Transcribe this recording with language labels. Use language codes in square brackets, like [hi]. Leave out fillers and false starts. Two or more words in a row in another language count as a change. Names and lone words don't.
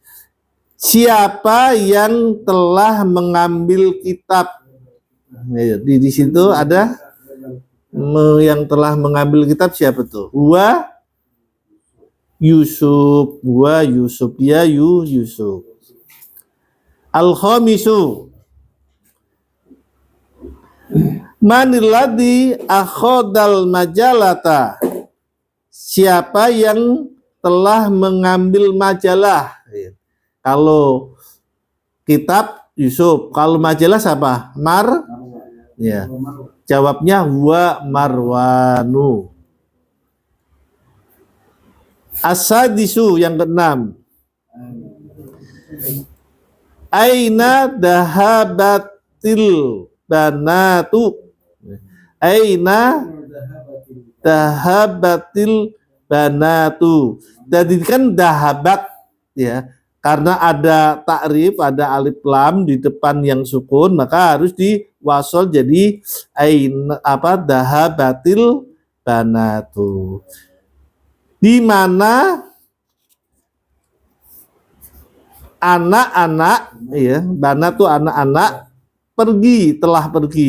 [id] Siapa yang telah mengambil kitab? Di situ ada yang telah mengambil kitab siapa tuh? Yusuf, ya Yusuf. [ar] الخامس، من الذي أخذ المجلة? [id] Siapa yang telah mengambil majalah? Kalau kitab Yusuf, kalau majalah siapa? Ya. Jawabnya [ar] هو مروان. As-sadisu, [id] yang keenam. [ar] أين ذهبت البنات? أين ذهبت البنات? [id] Jadi kan dahabat, ya, karena ada takrif, ada alif lam di depan yang sukun, maka harus diwasol jadi [ar] أين ذهبت البنات. [id] Di mana anak-anak, ya, banatu anak-anak telah pergi.